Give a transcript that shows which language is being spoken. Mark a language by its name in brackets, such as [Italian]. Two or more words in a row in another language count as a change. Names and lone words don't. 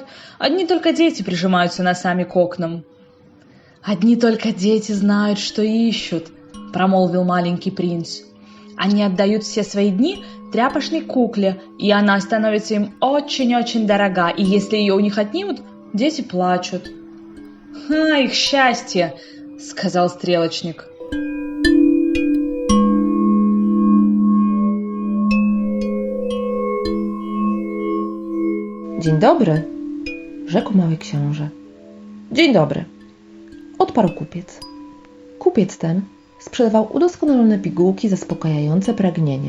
[Russian] Одни только дети прижимаются носами к окнам». «Одни только дети знают, что ищут», — промолвил маленький принц. «Они отдают все свои дни тряпочной кукле, и она становится им очень-очень дорога, и если ее у них отнимут, дети плачут». «Ха, их счастье!» — сказал стрелочник. [Polish] Dzień dobry, rzekł mały książę. Dzień dobry, odparł kupiec. Kupiec ten sprzedawał udoskonalone pigułki zaspokajające pragnienie.